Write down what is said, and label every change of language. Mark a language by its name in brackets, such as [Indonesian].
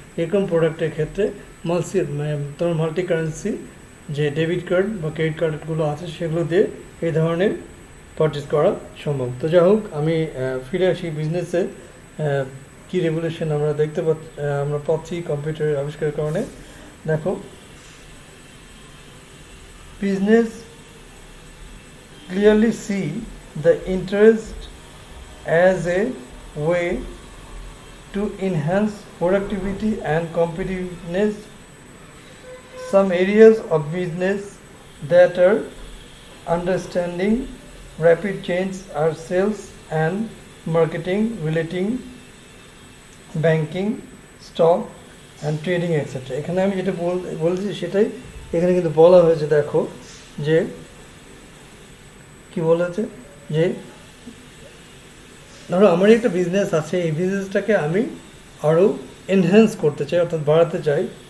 [Bangla] এরকম প্রোডাক্টের ক্ষেত্রে তোমার মাল্টি কারেন্সি যে ডেবিট কার্ড বা ক্রেডিট কার্ডগুলো আছে সেগুলো দিয়ে এই ধরনের পারচেস করা সম্ভব। তো যাই হোক, আমি ফিরে আসি বিজনেসে। কী রেভলিউশন আমরা পাচ্ছি কম্পিউটারের আবিষ্কারের কারণে। [English] দেখো, business clearly see the interest as a way to enhance productivity and competitiveness. Some areas of business that are understanding rapid change are sales and marketing, relating, banking, stock and trading etc. [Bangla] এখানে আমি যেটা বলছি সেটাই এখানে কিন্তু বলা হয়েছে। দেখো যে কি বলেছে, যে ধরো আমারই একটা বিজনেস আছে, এই বিজনেসটাকে আমি আরও এনহ্যান্স করতে চাই, অর্থাৎ বাড়াতে চাই।